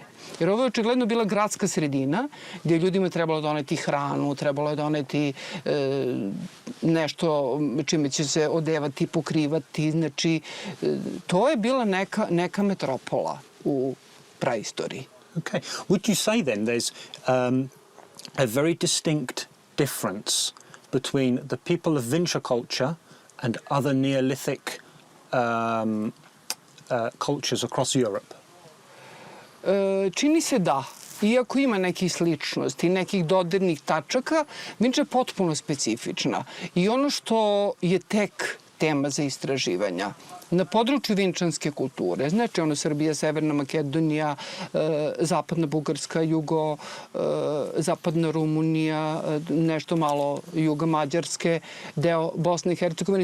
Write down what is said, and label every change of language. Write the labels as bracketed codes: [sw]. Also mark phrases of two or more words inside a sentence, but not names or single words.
[sr] Jer ovo je očigledno bila gradska sredina gdje je ljudima trebalo doneti hranu, trebalo je doneti nešto čime će se odevati, pokrivati. Znači, to je bila neka metropola u praistoriji. [en] Okay. Would you say then there's a very distinct difference between the people of Vinče culture and other Neolithic cultures across Europe? [sr] Čini se da. Iako ima nekih sličnosti, nekih dodirnih tačaka, Vinča je potpuno specifična. I ono što je tek tema za istraživanja na području vinčanske kulture, znači Srbija, Severna Makedonija, Zapadna Bugarska, Zapadna Rumunija, nešto malo juga Mađarske, deo Bosne i Hercegovine.